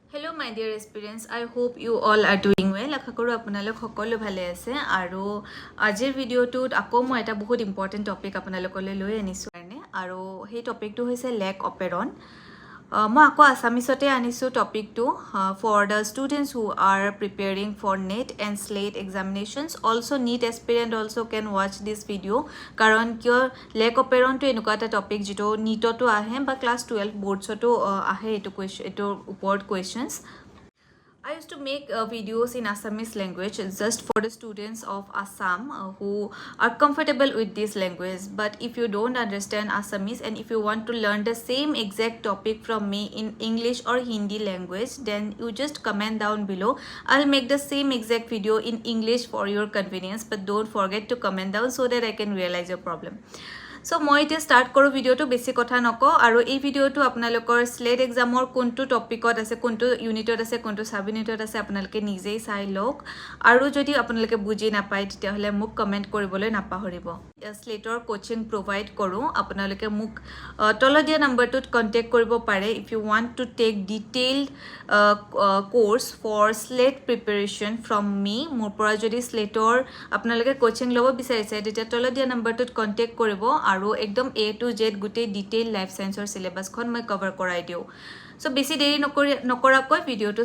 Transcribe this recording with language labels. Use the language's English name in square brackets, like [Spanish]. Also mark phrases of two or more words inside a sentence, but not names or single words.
[English] Hello my dear aspirants, I hope you all are doing well. [Assamese] আশা কৰোঁ আপোনালোক সকলো ভালে আছে আৰু আজিৰ ভিডিঅ'টোত আকৌ মই এটা বহুত [English] important topic [Assamese] আপোনালোকলৈ লৈ আনিছোঁ আৰু সেই টপিকটো হৈছে [English] lac operon [Assamese] মই আকৌ আছামিছতে আনিছোঁ টপিকটো [English] for the students who are preparing for NEET and SLET examinations. Also NEET aspirant also can watch this video [Assamese] কাৰণ কিয় লেক অপেৰনটো এনেকুৱা এটা টপিক যিটো NEETতো আহে বা ক্লাছ 12 বৰ্ডছতো আহে এইটোৰ ওপৰত কুৱেশ্যনছ [English] I used to make videos in Assamese language just for the students of Assam who are comfortable with this language. But if you don't understand Assamese and if you want to learn the same exact topic from me in English or Hindi language, then you just comment down below. I'll make the same exact video in English for your convenience. But don't forget to comment down so that I can realize your problem. [Assamese] So মই এতিয়া ষ্টাৰ্ট কৰোঁ ভিডিঅ'টো বেছি কথা নকওঁ আৰু এই ভিডিঅ'টো আপোনালোকৰ স্লেট এক্সামৰ কোনটো টপিকত আছে কোনটো ইউনিটত আছে কোনটো [English] sub unit [Assamese] আছে আপোনালোকে নিজেই চাই লওক আৰু যদি আপোনালোকে বুজি নাপায় তেতিয়াহ'লে মোক কমেণ্ট কৰিবলৈ নাপাহৰিব স্লেটৰ কোচিং প্ৰভাইড কৰোঁ আপোনালোকে মোক তলত দিয়া নম্বৰটোত কণ্টেক্ট কৰিব পাৰে [English] if you want to take detailed course for SLET preparation from me [Assamese] মোৰ পৰা যদি স্লেটৰ আপোনালোকে কোচিং ল'ব বিচাৰিছে তেতিয়া তলত দিয়া নম্বৰটোত কণ্টেক্ট কৰিব আৰু একদম [English] A to Z [Assamese] গুটেই [English] detail life science [Assamese] সিলেবাসখন মই কভাৰ কৰাই দিওঁ সো বেছি দেৰি নকৰাকৈ ভিডিঅ'টো